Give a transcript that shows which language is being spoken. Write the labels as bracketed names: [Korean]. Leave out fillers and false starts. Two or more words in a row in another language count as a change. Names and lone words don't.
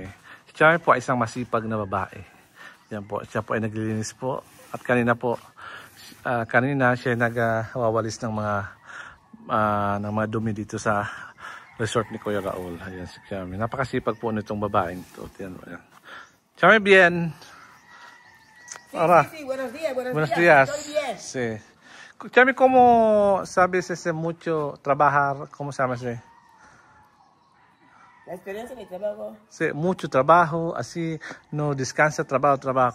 [Filipino] Si Chamame po ay isang masipag na babae. Yan po, siya po ay naglilinis po. At kanina po, kanina siya nagwawalis ng mga dumi dito sa resort ni Kuya Raul. Ayan si Chamame. Napakasipag po nitong babaeng ito. [Spanish] Ayan. Chamame bien. Ahora. Sí, buenos días, Buenos días. Estoy bien. Sí. Chami, ¿cómo sabes mucho trabajar? ¿Cómo se llama ese? La experiencia en el trabajo. Sí, mucho trabajo, así no descansa, trabajo.